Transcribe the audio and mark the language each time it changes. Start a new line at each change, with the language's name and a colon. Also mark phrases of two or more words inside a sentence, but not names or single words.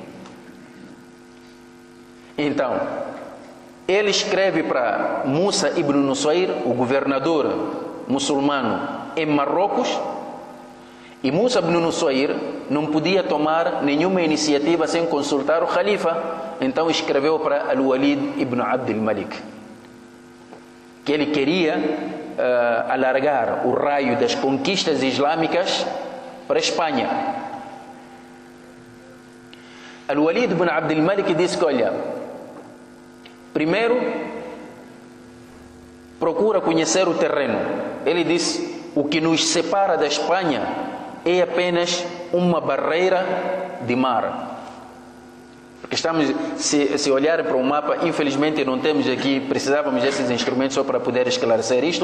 Portuguese: Então, ele escreve para Musa ibn Nusayr, o governador muçulmano em Marrocos, e Musa ibn Nusayr não podia tomar nenhuma iniciativa sem consultar o Khalifa. Então escreveu para Al-Walid ibn Abd al-Malik que ele queria alargar o raio das conquistas islâmicas para a Espanha. Al-Walid ibn Abd al-Malik disse que, olha, primeiro procura conhecer o terreno. Ele disse: o que nos separa da Espanha é apenas uma barreira de mar. Porque estamos, se olhar para o mapa, infelizmente não temos aqui, precisávamos desses instrumentos só para poder esclarecer isto.